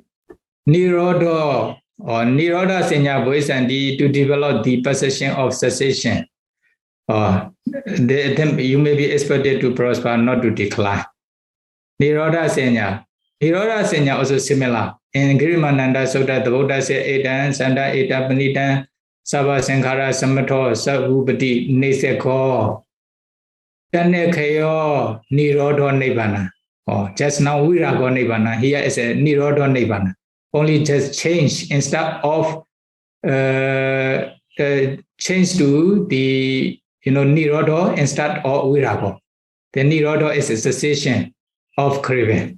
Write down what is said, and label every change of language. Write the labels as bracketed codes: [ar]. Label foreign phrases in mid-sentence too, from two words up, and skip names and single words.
[pi] Nirodha or Nirodha Senya Bodhisandi, [en] to develop the perception of cessation. Then you may be expected to prosper, not to decline. [pi] Nirodha Senya [en] also similar. in [pi] Girimananda Sutta, [en] the Buddha said, [pi] Etan, Santa, Eta, Panitan, Sava Sankara, Samato, Savupati, Niseko, Tanekayo, Nirodho Nibbana. [en] Oh, just now [pi] Virago Nibbana. [en] Here is a [pi] Nirodho Nibbana. [en] Only just change instead of change to the Nirodho instead of Virago. The Nirodho is a cessation of craving.